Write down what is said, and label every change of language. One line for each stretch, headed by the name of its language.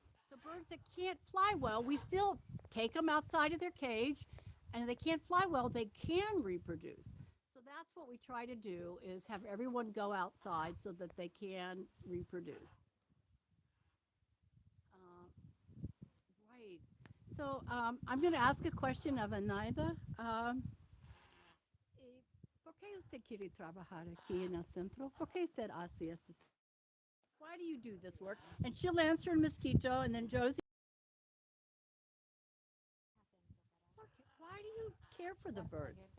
English: So birds that can't fly well, we still take them outside of their cage, and if they can't fly well, they can reproduce. So that's what we try to do is have everyone go outside so that they can reproduce. Right. So I'm going to ask a question of Anayda.
Spanish: ¿Por qué usted quiere trabajar aquí en el centro? ¿Por qué usted hace esto?
English: Why do you do this work? And she'll answer in Mosquito, and then Josie. Why do you care for the birds?